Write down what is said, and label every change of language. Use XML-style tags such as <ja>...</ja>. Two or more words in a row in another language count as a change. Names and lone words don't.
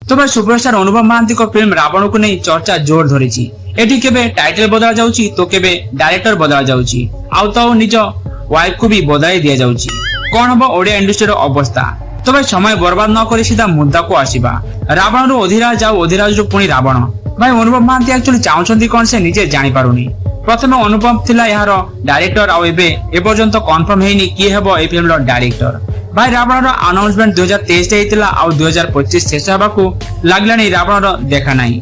<or>ତେବେ ସୁପରଷ୍ଟାର ଅନୁଭବ ମହାନ୍ତିଙ୍କ ଫିଲ୍ମ ରାବଣକୁ ନେଇ ଚର୍ଚ୍ଚା ଜୋର ଧରିଛି। ଏଠି କେବେ ଟାଇଟଲ ବଦଳା ଯାଉଛି ତ କେବେ ଡାଇରେକ୍ଟର ବଦଳା ଯାଉଛି ଆଉ ତ ନିଜ ୱାଇଫକୁ ବି ବଦଳାଇ ଦିଆଯାଉଛି। କଣ ହବ ଓଡିଆ ଇଣ୍ଡଷ୍ଟ୍ରିର ଅବସ୍ଥା? ତେବେ ସମୟ ବରବାଦ ନ କରେ ସିଧା ମୁଦ୍ଦାକୁ ଆସିବା। ରାବଣରୁ ଅଧିରାଜ ଯାଉ ଅଧିରାଜରୁ ପୁଣି ରାବଣ। ଭାଇ ଅନୁଭବ ମହାନ୍ତି ଆକ୍ଚୁଆଲି ଚାହୁଁଛନ୍ତି କଣ ସେ ନିଜେ ଜାଣି ପାରୁନି। ପ୍ରଥମେ ଅନୁପମ ଥିଲା ଏହାର ଡାଇରେକ୍ଟର ଆଉ ଏବେ ଏପର୍ଯ୍ୟନ୍ତ କନଫର୍ମ ହେଇନି କିଏ ହେବ এই ଫିଲ୍ମର ଡାଇରେକ୍ଟର। ଭାଇ ରାବଣର ଆନାଉନ୍ସମେଣ୍ଟ 2023 ରେ ହେଇଥିଲା ଆଉ 2025 ଶେଷ ହେବାକୁ ଲାଗିଲାଣି ରାବଣର ଦେଖା ନାହିଁ।</or>